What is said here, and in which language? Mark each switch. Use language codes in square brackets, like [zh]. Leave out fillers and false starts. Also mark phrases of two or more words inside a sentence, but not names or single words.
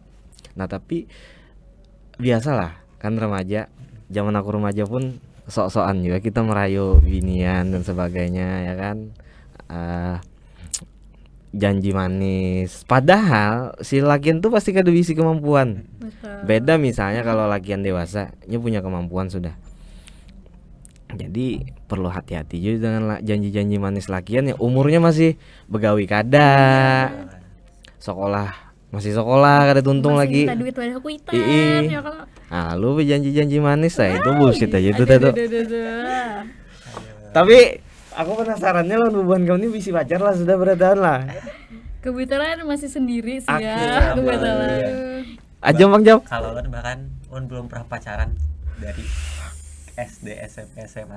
[id] Nah tapi biasalah kan remaja, zaman aku remaja pun sok-sokan juga kita merayu binian dan sebagainya ya kan, janji manis. [bjn] Padahal si lakian tuh pasti kada bisi kemampuan. [id] Betul. Beda misalnya kalau lakian dewasa, dia punya kemampuan sudah. Jadi perlu hati-hati juga dengan janji-janji manis lakian yang umurnya [bjn] masih begawi kada, [id] sekolah masih sekolah [bjn] kada tuntung [id] Masih lagi. [bjn] minta duit wadah kuitan Ii. [id] ya kalau. Nah, lu berjanji-janji manis lah itu bullshit aja itu tuh. Aduh. Tapi aku penasarannya lo hubungan kamu ini bisa pacar lah sudah berapa tahun lah. Kebetulan masih sendiri sih ya. Akhirnya, Kebetulan. Aja Bang Jam. Kalau kan bahkan belum pernah pacaran dari SD, SMP, SMA.